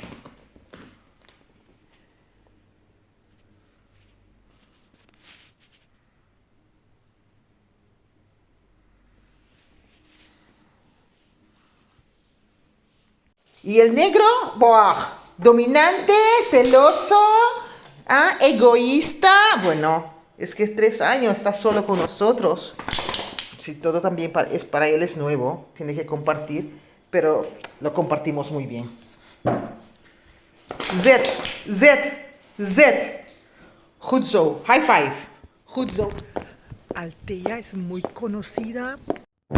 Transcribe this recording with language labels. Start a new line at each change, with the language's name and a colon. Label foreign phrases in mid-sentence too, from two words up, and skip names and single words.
Spanish: Y el negro, ¡buah! Dominante, celoso, egoísta. Bueno, es que 3 años está solo con nosotros. Si todo también para él es nuevo, tiene que compartir, pero lo compartimos muy bien. Z.
Dutch: Goed zo.
English: High five.
Dutch: Goed zo.
Spanish: Althea es muy conocida